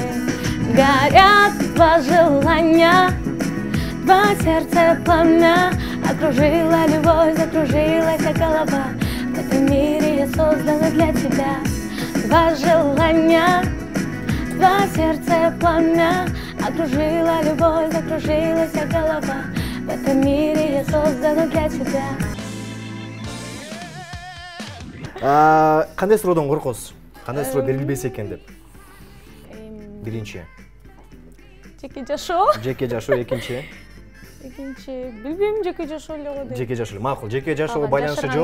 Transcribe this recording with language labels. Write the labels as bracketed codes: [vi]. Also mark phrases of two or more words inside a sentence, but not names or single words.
[ru] Горят два желания, два сердца пламя, окружила любовь, закружилась голова. В этом мире я создана для тебя. Два желания, два сердца пламя, окружила любовь, закружилась голова. В этом мире я создана для тебя. [ky] Кандай суроодон коркосуз? Кандай суроо берилбесе экен деп? Биринчи. Жеке жашоо. Жеке жашоо, экинчи. Экинчи, билбейм, жеке жашоо эле го деп. Жеке жашоо. Макул, жеке жашоого байланышы жок.